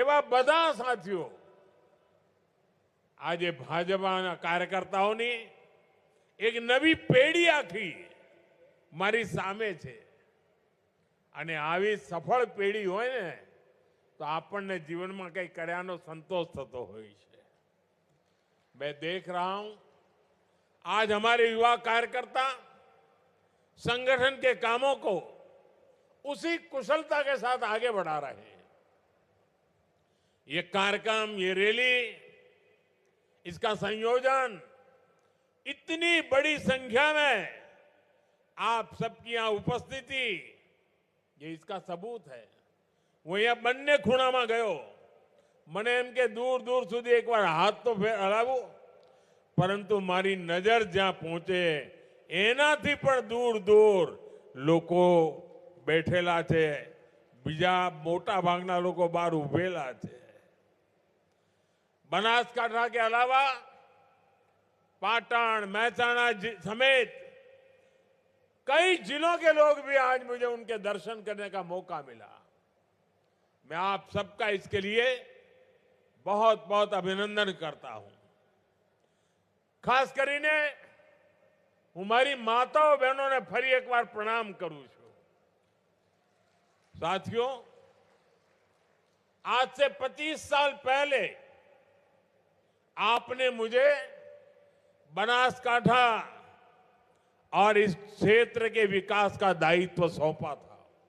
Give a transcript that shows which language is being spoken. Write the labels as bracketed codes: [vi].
[gu] એવા બધા સાથીઓ આજે ભાજપાના કાર્યકર્તાઓની એક નવી પેઢી આખી મારી સામે છે, અને આવી સફળ પેઢી હોય ને તો આપણને જીવનમાં કંઈ કર્યાનો સંતોષ થતો હોય છે। [hi] मैं देख रहा हूं आज हमारे युवा कार्यकर्ता संगठन के कामों को उसी कुशलता के साथ आगे बढ़ा रहे हैं। ये कार्यक्रम, ये रैली, इसका संयोजन इतनी बड़ी संख्या में आप सबकी यहां उपस्थिति, ये इसका सबूत है। वो यहां [gu] બંને ખૂણામાં ગયો, મને એમ કે દૂર દૂર સુધી એકવાર હાથ તો હલાવો, પરંતુ મારી નજર જ્યાં પહોંચે એનાથી પણ દૂર દૂર લોકો બેઠેલા છે, બીજા મોટા ભાગના લોકો બહાર ઉભેલા છે। [hi] बनासकांठा के अलावा पाटन, मेहसाणा समेत कई जिलों के लोग भी आज मुझे उनके दर्शन करने का मौका मिला। मैं आप सबका इसके लिए बहुत बहुत अभिनंदन करता हूं। [gu] खास કરીને હું મારી માતાઓ બહેનોને ફરી એકવાર પ્રણામ કરું છું। [hi] साथियों, आज से 25 साल पहले आपने मुझे बनासकांठा और इस क्षेत्र के विकास का दायित्व सौंपा था।